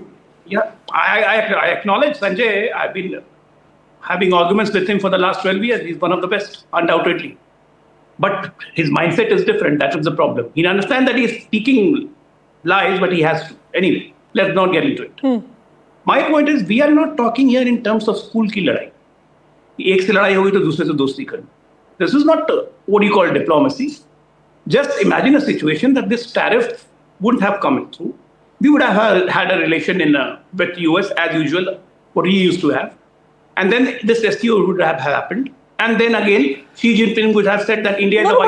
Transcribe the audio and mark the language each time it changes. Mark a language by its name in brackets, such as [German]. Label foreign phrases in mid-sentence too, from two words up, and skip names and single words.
[English] Yeah, I acknowledge Sanjay. I've been having arguments with him for the last 12 years. He's one of the best, undoubtedly. But his mindset is different. That is the problem. He understands that he's speaking lies, but he has to. Anyway, let's not get into it. My point is, we are not talking here in terms of [Hindi] स्कूल की लड़ाई. एक से लड़ाई होगी तो दूसरे से दोस्ती करना. [English] This is not what you call diplomacy. Just imagine a situation that this tariff wouldn't have come through. We would have had a relation with the US as usual, what we used to have. And then this SCO would have happened. And then again, Xi Jinping would have said that India is a vital